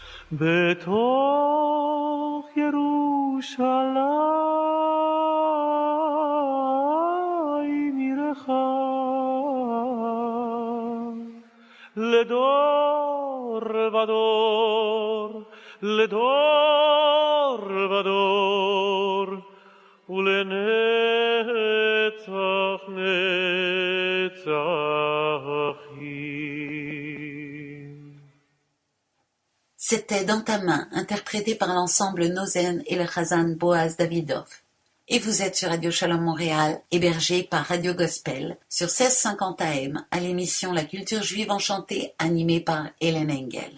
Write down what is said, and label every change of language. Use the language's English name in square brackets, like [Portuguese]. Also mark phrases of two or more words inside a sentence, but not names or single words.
[Hebrew] בתוך ירושלים עירך לדור ודור לדור ודור ולנצח נצחים. [French] C'était Dans ta main, interprété par l'ensemble Nozen et le Chazan Boaz Davidov. Et vous êtes sur Radio Shalom Montréal, hébergé par Radio Gospel, sur 1650 AM, à l'émission La Culture Juive Enchantée, animée par Hélène Engel.